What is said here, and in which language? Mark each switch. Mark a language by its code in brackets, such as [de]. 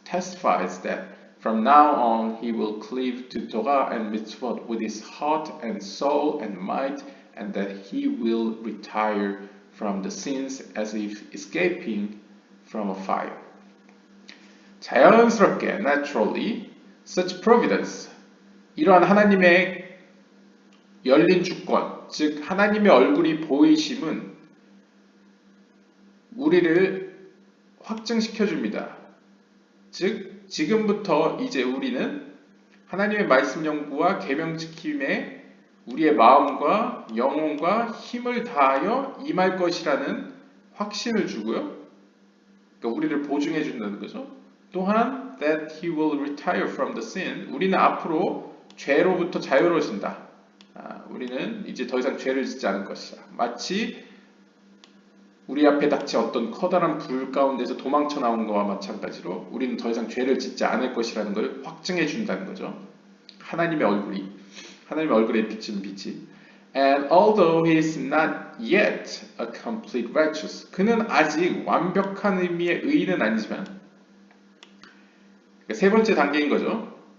[en] testifies that from now on he will cleave to Torah and mitzvot with his heart and soul and might, and that he will retire from the sins as if escaping from a fire. [ko] 자연스럽게, [en] naturally, such providence, [ko] 이러한 하나님의 열린 주권, 즉 하나님의 얼굴이 보이심은 우리를 확증시켜 줍니다. 즉 지금부터 이제 우리는 하나님의 말씀 연구와 계명 지킴에 우리의 마음과 영혼과 힘을 다하여 임할 것이라는 확신을 주고요. 그러니까 우리를 보증해 준다는 거죠. 또한 [en] that he will retire from the sin, [ko] 우리는 앞으로 죄로부터 자유로워진다. 우리는 이제 더 이상 죄를 짓지 않을 것이다. 마치 우리 앞에 닥친 어떤 커다란 불 가운데서 도망쳐 나온 것과 마찬가지로 우리는 더 이상 죄를 짓지 않을 것이라는 걸 확증해 준다는 거죠. 하나님의 얼굴에 비치는 빛이. [en] And although he is not yet a complete righteous, [ko] 그는 아직 완벽한 의미의 의인은 아니지만, 그러니까 세 번째 단계인 거죠.